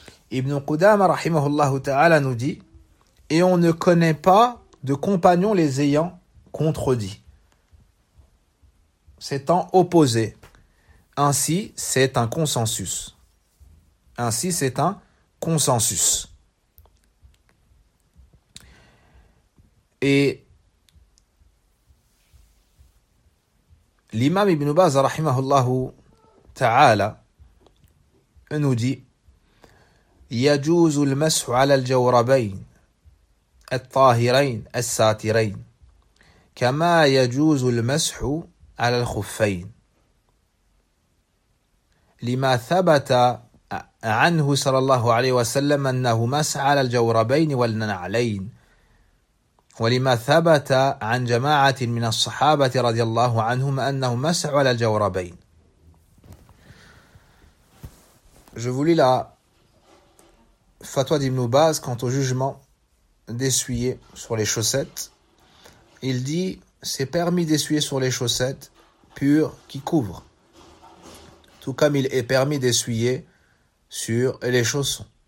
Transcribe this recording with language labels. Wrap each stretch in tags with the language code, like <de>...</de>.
<fr>Ibn Qudama rahimahullahu ta'ala nous dit, et on ne connaît pas de compagnons les ayant contredit, s'étant opposés. Ainsi, c'est un consensus. Ainsi, c'est un consensus. Et l'imam Ibn Baz, rahimahullah ta'ala, nous dit,</fr> <ar>يجوز المسح على الجوربين الطاهرين الساترين كما يجوز المسح على الخفين لما ثبت عنه صلى الله عليه وسلم أنه مسح على الجوربين والنعلين ولما ثبت عن جماعة من الصحابة رضي الله عنهم أنه مسح على الجوربين.</ar> <fr>Je vous lis la fatwa d'Ibn Baz quant au jugement d'essuyer sur les chaussettes. Il dit, c'est permis d'essuyer sur les chaussettes pures qui couvrent, tout comme il est permis d'essuyer sur les chaussons.</fr>